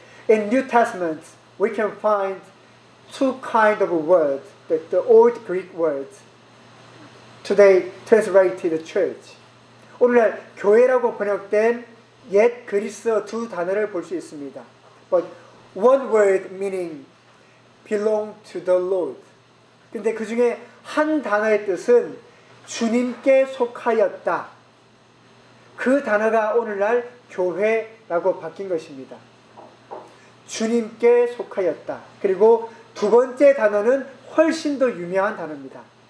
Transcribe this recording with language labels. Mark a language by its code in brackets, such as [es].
[en] In New Testament, we can find two kinds of words, the old Greek words, today translated church. [ko] 오늘날 교회라고 번역된 옛 그리스어 두 단어를 볼 수 있습니다. [en] But one word meaning belong to the Lord. [ko] 근데 그 중에 한 단어의 뜻은 주님께 속하였다. 그 단어가 오늘날 교회라고 바뀐 것입니다. 주님께 속하였다. 그리고 두 번째 단어는 훨씬 더 유명한 단어입니다.